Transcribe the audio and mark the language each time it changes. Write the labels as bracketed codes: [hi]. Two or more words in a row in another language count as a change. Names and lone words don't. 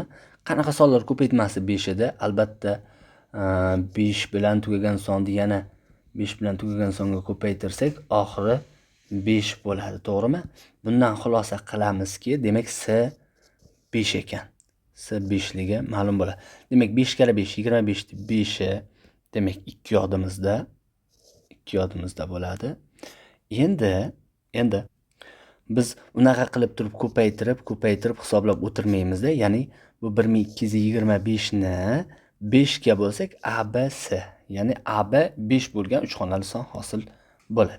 [uz] Qanaqa sonlar ko'paytmasi 5 edi? Albatta 5 bilan tugagan sonni yana 5 bilan tugagan songa ko'paytirsak, oxiri 5 bo'ladi, to'g'rimi? Bundan xulosa qilamizki, demak C 5 ekan. C 5 ligi ma'lum bo'ladi. Demak, 5 kara 5 25 ni 5i demak 2 yodimizda bo'ladi. Endi biz unaqa qilib turib ko'paytirib hisoblab o'tirmaymiz-da. Ya'ni bu 1225 ni 5 ga bo'lsak ABC, ya'ni AB 5 bo'lgan 3 xonali son hosil bo'ladi.